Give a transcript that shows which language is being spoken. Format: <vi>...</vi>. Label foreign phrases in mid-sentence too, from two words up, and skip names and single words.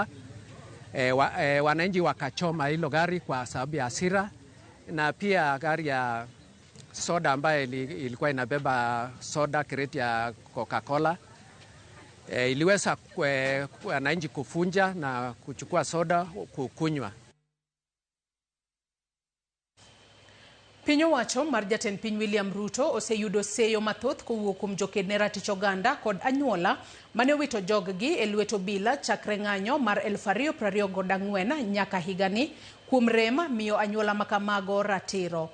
<sw>Wananchi wakachoma hilo gari kwa sababu ya hasira, na pia gari ya soda ambaye ilikuwa inabeba soda kreti ya Coca-Cola iliweza wananchi kufunja na kuchukua soda kukunywa.</sw> <luo>Piny owacho mar jatend piny William Ruto oseyudo seyo mathoth kowuok kuom joked ratich oganda kod anyuola mane owito joggi e lwet obila chakre ng'anyo mar 2024 nyaka higani kuom rem miyo anyuola makamago ratiro.</luo>